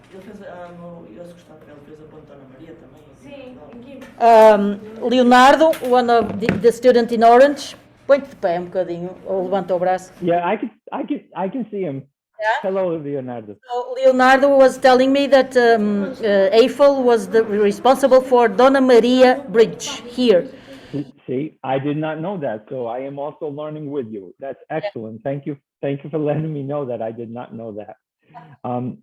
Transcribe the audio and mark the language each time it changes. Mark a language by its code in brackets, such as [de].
[pt] Ele fez a Ponta Ana Maria também. Sim, [en] Leonardo, one of the student in orange. [pt] Põe-te de pé um bocadinho, ou levanta o braço. [en] Yeah, I can see him. Yeah? Hello, Leonardo. So Leonardo was telling me that Eiffel was responsible for Dona Maria Bridge here. See, I did not know that, so I am also learning with you. That's excellent. Thank you for letting me know that. I did not know that.